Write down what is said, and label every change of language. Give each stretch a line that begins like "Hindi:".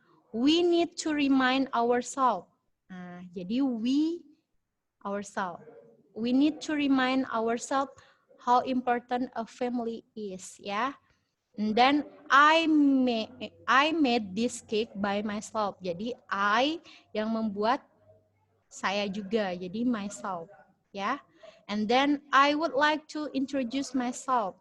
English: We need to remind ourselves. Jadi we, ourselves. We need to remind ourselves how important a family is, ya. And then I made this cake by myself.
Indonesian: Jadi I yang membuat saya juga, jadi myself, ya.
English: And then I would like to introduce myself.